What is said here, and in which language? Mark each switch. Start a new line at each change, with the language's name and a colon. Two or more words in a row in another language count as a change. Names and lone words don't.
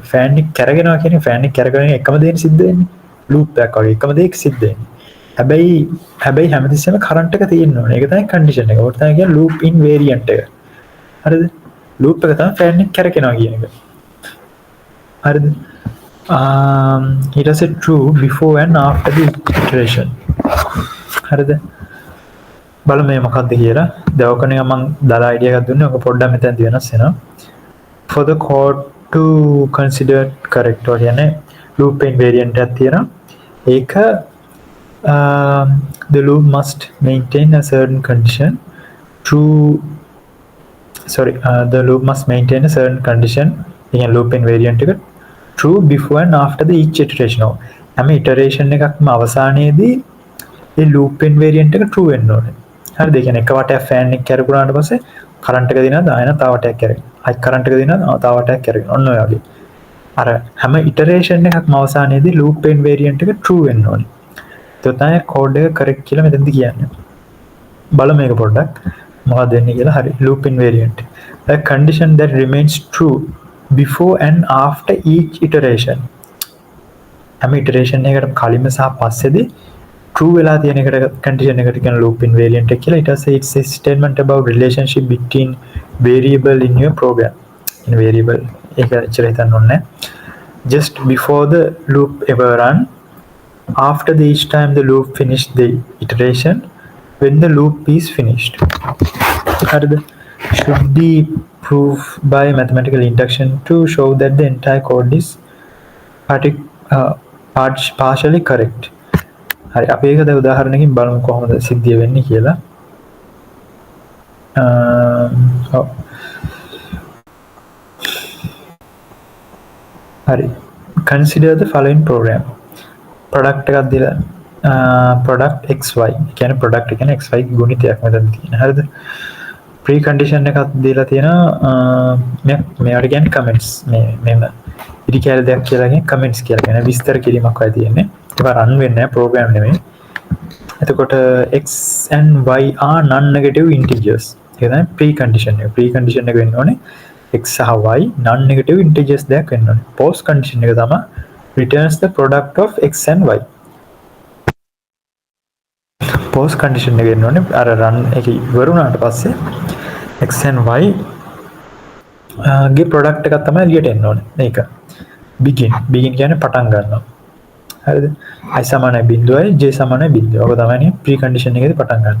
Sinhala: ෆෑන් එක කැරගෙනවා කියන්නේ ෆෑන් එක කැරගෙන එකම දේ සිද්ධ වෙන්නේ ලූප් එකක් වගේ එකම දෙයක් සිද්ධ වෙන්නේ හැබැයි හැමතිස්සෙම කරන්ට් එක තියෙන්න ඕනේ ඒක තමයි කන්ඩිෂන් එක ඔකට තමයි කියන්නේ
English: loop in variant
Sinhala: එක හරිද ලූප් එක තමයි ෆෑන් එක කැරගෙනවා කියන එක හරිද
English: it is a true before and after the iteration
Sinhala: හරිද බලමු මේ මොකක්ද කියලා දවකනේ මම දාලා අයිඩියා එකක් දුන්නේ ඔක පොඩ්ඩක් මෙතනදී වෙනස් වෙනවා
English: for the code to consider correct or
Sinhala: කියන්නේ
English: loop invariant
Sinhala: එකක් තියෙනවා ඒක
English: the loop must maintain a certain condition the loop must maintain a certain condition කියන්නේ loop invariant එක true before and after the each iteration
Sinhala: හැම iteration එකක්ම අවසානයේදී ඒ
English: loop invariant එක true
Sinhala: වෙන්න ඕනේ හරිද ඒ කියන්නේ එක වටයක් ෆෑන් එක කැරකුණාට පස්සේ
English: කරන්ට් එක දිනනවා ආයෙත් තව වටයක් කැරගෙන ආයෙත් කරන්ට් එක දිනනවා තව වටයක් කැරගෙන ඔන්න ඔය වගේ අර හැම ඉටරේෂන් එකක්ම අවසානයේදී loop invariant එක true වෙන්න ඕනේ ඒක තමයි කෝඩ් එක correct කියලා
Sinhala: මෙතනදී කියන්නේ බලමු මේක පොඩ්ඩක් මොකක්ද වෙන්නේ කියලා හරි
English: loop invariant a condition that remains true before and after each iteration
Sinhala: හැම iteration එකකටම කලින්ම සහ පස්සේදී true වෙලා තියෙන එකට condition එකට කියන loop invariant එක කියලා ඊට පස්සේ
English: it's a statement about relationship between variable in your program in variable
Sinhala: ඒක ඇත්තට හිතන්න ඕනේ
English: just before the loop ever run after the each time the loop finish the iteration when the loop is finished hariද should be proved by mathematical induction to show that the entire code is partially correct
Sinhala: හරි අපි ඒක දැන් උදාහරණයකින් බලමු කොහොමද සිද්ධිය වෙන්නේ කියලා හරි
English: consider the following program product
Sinhala: එකක් දීලා product xy කියන්නේ product කියන්නේ xy ගුණිතයක් මෙතන තියෙන හරිද
English: pre condition
Sinhala: එකක් දීලා තියෙනවා මේවට කියන්නේ comments මෙන්න ඉරි කියලා දෙයක් කියලා කියන්නේ comments කියලා කියන්නේ විස්තර කිරීමක් වගේ තියෙන්නේ ඒක රන් වෙන්නේ නැහැ ප්‍රෝග්‍රෑම් නෙමෙයි එතකොට
English: x and y are non negative integers
Sinhala: ඒක තමයි
English: pre condition
Sinhala: එක
English: pre condition
Sinhala: එක වෙන්න ඕනේ x සහ y
English: non negative integers
Sinhala: දෙයක් වෙන්න ඕනේ
English: post condition
Sinhala: එක තමයි
English: returns the product of x and y post condition
Sinhala: එක වෙන්න ඕනේ අර run එක ඉවර වුණාට පස්සේ
English: x and y
Sinhala: ගේ product එකක් තමයි එළියට එන්න ඕනේ මේක begin කියන්නේ පටන් ගන්නවා හරිද i සමානයි බිඳුවයි j සමානයි බිඳුව. ඔක තමයි
English: pre condition
Sinhala: එකේදී පටන් ගන්න.